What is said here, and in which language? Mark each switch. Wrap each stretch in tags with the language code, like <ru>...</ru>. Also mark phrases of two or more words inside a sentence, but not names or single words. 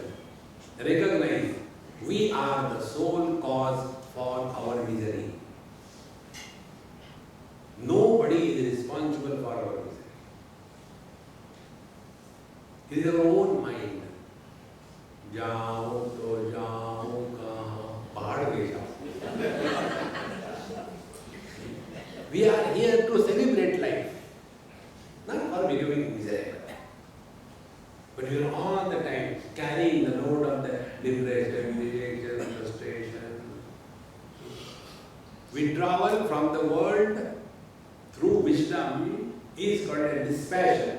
<en>Recognize, we are the sole cause for our misery. Nobody is responsible for our misery. It is our own mind.</en> <hi>जाओ तो जाओ का पहाड़ के जाओ.</hi> <en>We are here to celebrate life, not for becoming miserable. But we are all the time carrying the load of the depression, rejection, frustration. Withdrawal from the world through wisdom is called a dispassion.</en>